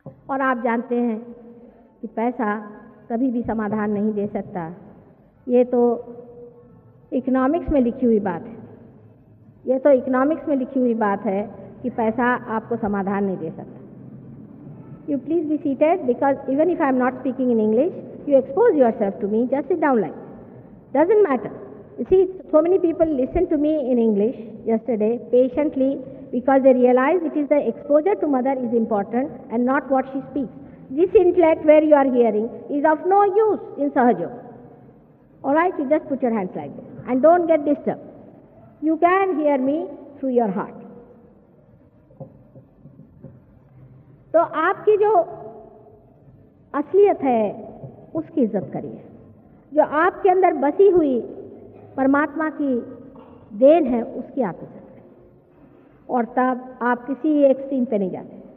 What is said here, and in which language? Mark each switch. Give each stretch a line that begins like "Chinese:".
Hindi: और आप जानते हैं कि पैसा कभी भी समाधान नहीं दे सकता। ये तो इकोनॉमिक्स में लिखी हुई बात है। ये तो इकोनॉमिक्स में लिखी हुई बात है कि पैसा आपको समाधान नहीं दे सकता।
English: You please be seated, because even if I am not speaking in English, you expose yourself to me. Just sit down like. Doesn't matter. You see, so many people listened to me in English yesterday patiently because they realize it is the exposure to mother is important and not what she speaks. This intellect where you are hearing is of no use in Sahaja. All right, you just put your hands like this and don't get disturbed. You can hear me through your heart.
Hindi: तो आपकी जो असलियत है उसकी इज्जत करिए। जो आपके अंदर बसी हुई परमात्मा की देन है उसकी आप इज्जत करिए, और तब आप किसी एक्सट्रीम पे नहीं जाते।